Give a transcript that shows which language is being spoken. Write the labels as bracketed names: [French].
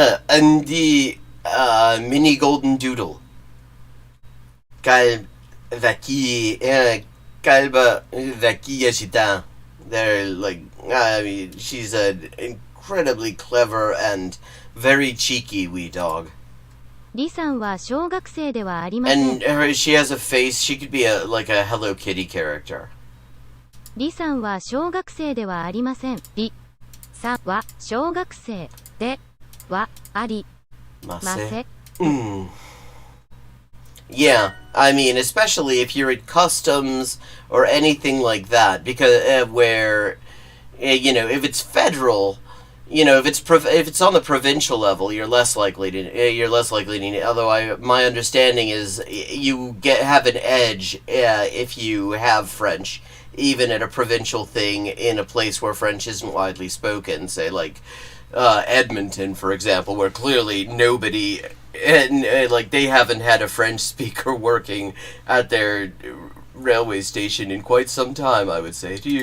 [Arabic] عندي ميني جولدن دودل. كلب ذكي. كلبة ذكية جدا. [English] They're like, I mean, she's an incredibly clever and very cheeky wee dog. [Japanese] リさんは小学生ではありません。 [English] And she has a face, she could be like a Hello Kitty character. [Japanese] リさんは小学生ではありません。リさんは小学生ではありません。 [English] Yeah, I mean, especially if you're at customs or anything like that, because where, you know, if it's federal, you know, if it's on the provincial level, you're less likely to. Although my understanding is you have an edge if you have French, even at a provincial thing in a place where French isn't widely spoken, say like Edmonton, for example, where clearly nobody, like they haven't had a French speaker working at their railway station in quite some time, I would say.